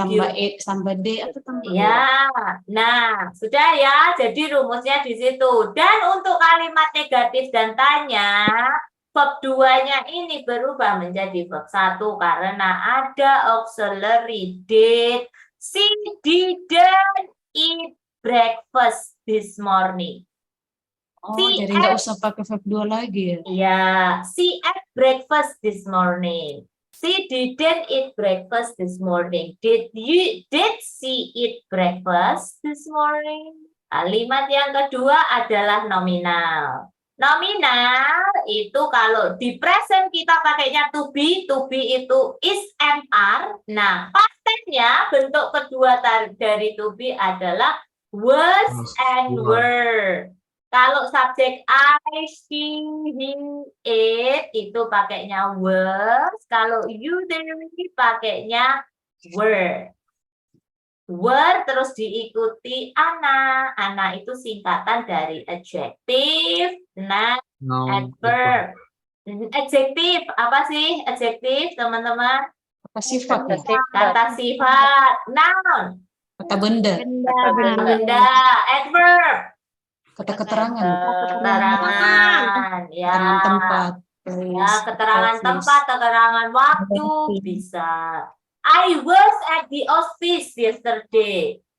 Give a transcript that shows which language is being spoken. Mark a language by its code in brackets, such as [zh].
[id] tambah it, tambah d atau tambah Ya, nah sudah ya. Jadi rumusnya di situ. Dan untuk kalimat negatif dan tanya, verb 2-nya ini berubah menjadi verb 1 karena ada auxiliary did. [en] She didn't eat breakfast this morning. [id] Oh, jadi nggak usah pakai verb 2 lagi ya? [en] Ya, she ate breakfast this morning. She didn't eat breakfast this morning. Did she eat breakfast this morning? [id] Kalimat yang kedua adalah nominal. Nominal itu kalau di present kita pakainya to be itu is MR. Nah, past tense-nya bentuk kedua dari to be adalah was and were. Kalau subjek I, she, he, it itu pakainya was. Kalau you, they pakainya were. were terus diikuti ana. Ana itu singkatan dari adjective, noun, [en] Noun. [id] adverb. Adjektif apa sih adjektif teman-teman? Kata sifat ya. Kata sifat. Noun, Kata benda. benda. Adverb, Kata keterangan. keterangan. Ya, Keterangan tempat. ya, [en] place, [id] keterangan [en] office. [id] tempat, keterangan waktu bisa. [en] I was at the office yesterday.